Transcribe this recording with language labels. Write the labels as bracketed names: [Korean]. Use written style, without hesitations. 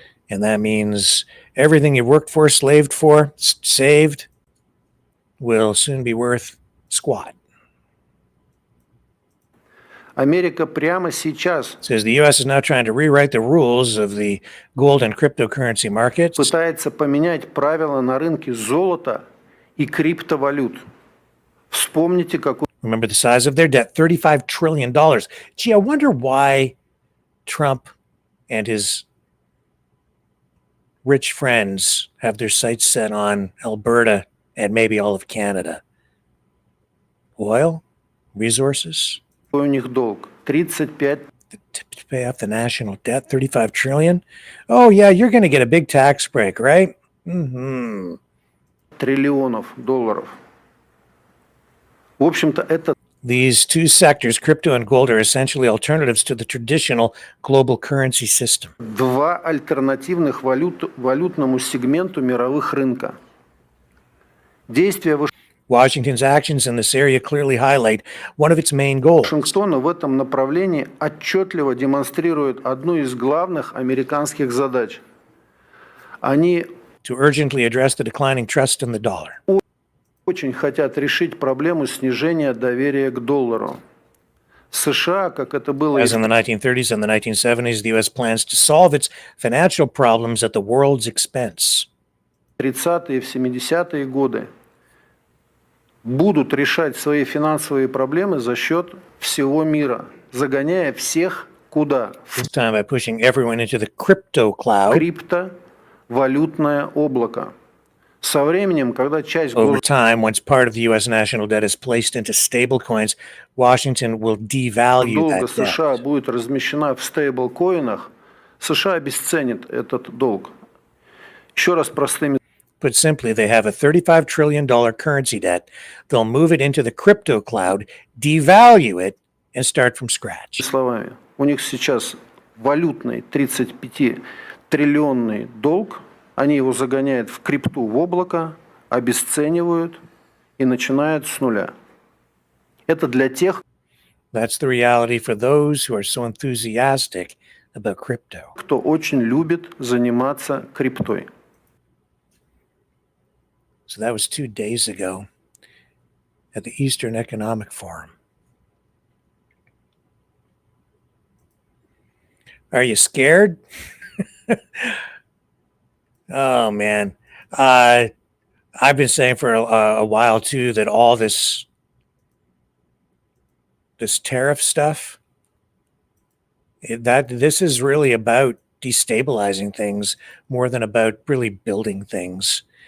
[English] And that means everything you've worked for, slaved for, saved, will soon be worth squat. [Russian] Америка прямо сейчас [English] says the U.S. is now trying to rewrite the rules of the gold and cryptocurrency markets. [Russian] Пытается поменять правила на рынке золота и криптовалют. Вспомните, какой... [English] Remember the size of their debt, $35 trillion. Gee, I wonder why Trump and his rich friends have their sights set on Alberta and maybe all of Canada. Oil? Resources? [Russian] У них долг? 35... [English] To pay off the national debt, $35 trillion? Oh, yeah, you're going to get a big tax break, right? Mm-hmm. [Russian] Триллионов долларов. В общем-то, это... [English] These two sectors, crypto and gold, are essentially alternatives to the traditional global currency system. [Russian] Два альтернативных валютному сегменту мировых рынка. Действия [English] Washington's actions in this area clearly highlight one of its main goals. [Russian] Вашингтона в этом направлении отчетливо демонстрирует одну из главных американских задач. Они [English] to urgently address the declining trust in the dollar. [Russian] Очень хотят решить проблему снижения доверия к доллару. США, как это было... [English] As in the 1930s and the 1970s, the U.S. plans to solve its financial problems at the world's expense. [Russian] 30-е и 70-е годы будут решать свои финансовые проблемы за счет всего мира, загоняя всех куда? [English] This time by pushing everyone into the crypto cloud. [Russian] Криптовалютное облако. Со временем, когда часть... [English] Over time, once part of the U.S. national debt is placed into stablecoins, Washington will devalue [Russian] долга [English] that debt. [Russian] США будет размещена в стейблкоинах, США обесценит этот долг. Еще раз простыми... [English] Put simply, they have a $35 trillion currency debt. They'll move it into the crypto cloud, devalue it, and start from scratch. [Russian] Словами, у них сейчас валютный 35-триллионный долг, они его загоняют в крипту, в облако, обесценивают и начинают с нуля. Это для тех... [English] That's the reality for those who are so enthusiastic about crypto. [Russian] Кто очень любит заниматься криптой. [English] So that was 2 days ago at the Eastern Economic Forum. Are you scared? Oh, man. I've been saying for a while, too, that all this tariff stuff, this is really about destabilizing things more than about really building things.